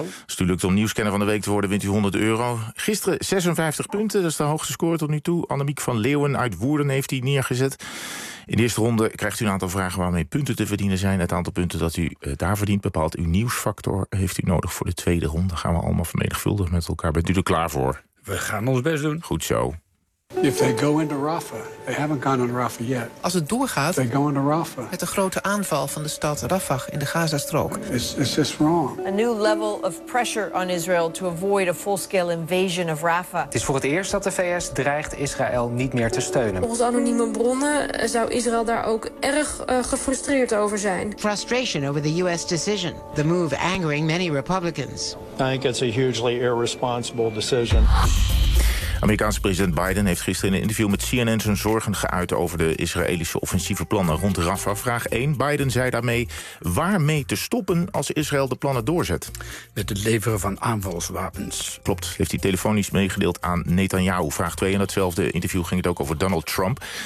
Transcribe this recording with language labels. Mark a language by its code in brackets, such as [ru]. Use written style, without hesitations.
[nl] Als het u lukt om nieuwskenner van de week te worden, wint u 100 euro. Gisteren 56 punten. Dat is de hoogste score tot nu toe. Annemiek van Leeuwen uit Woerden heeft die neergezet. In de eerste ronde krijgt u een aantal vragen waarmee punten te verdienen zijn. Het aantal punten dat u daar verdient bepaalt uw nieuwsfactor. Heeft u nodig voor de tweede ronde? Gaan we allemaal vermenigvuldigen met elkaar. Bent u er klaar voor? We gaan ons best doen. Goed zo. [en] If they go into Rafah, they haven't gone into Rafah yet. [nl] Als het doorgaat, [en] they go into Rafah. [nl] Met de grote aanval van de stad Rafah in de Gazastrook. [en] Is this wrong? A new level of pressure on Israel to avoid a full-scale invasion of Rafah. [nl] Het is voor het eerst dat de VS dreigt Israël niet meer te steunen. Volgens anonieme bronnen zou Israël daar ook erg gefrustreerd over zijn. [en] Frustration over the US decision. The move angering many Republicans. I think it's a hugely irresponsible decision. [nl] Amerikaanse president Biden heeft gisteren in een interview met CNN zijn zorgen geuit over de Israëlische offensieve plannen rond Rafah. Vraag 1. Biden zei daarmee waarmee te stoppen als Israël de plannen doorzet. Met het leveren van aanvalswapens. Klopt. Heeft hij telefonisch meegedeeld aan Netanyahu. Vraag 2. In datzelfde interview ging het ook over Donald Trump.